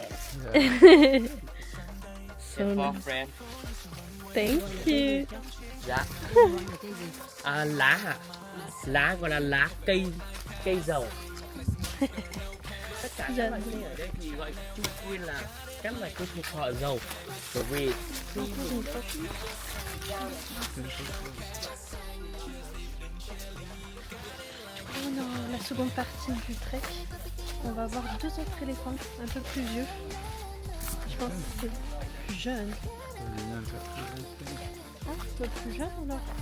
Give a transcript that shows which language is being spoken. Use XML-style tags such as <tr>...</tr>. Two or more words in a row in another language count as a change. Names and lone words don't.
<en>So For nice. friend. Thank you.</en> <vi>Dạ. Lá gọi là lá cây dầu. Tất cả các loại cây ở đây thì gọi chung quy là các loại cây thuộc họ dầu. Bởi vì</vi> <fr>Dans la seconde partie du trek, on va voir 2 autres éléphants un peu plus vieux. Je pense que c'est plus jeune. Ah, c'est plus jeune alors.</fr>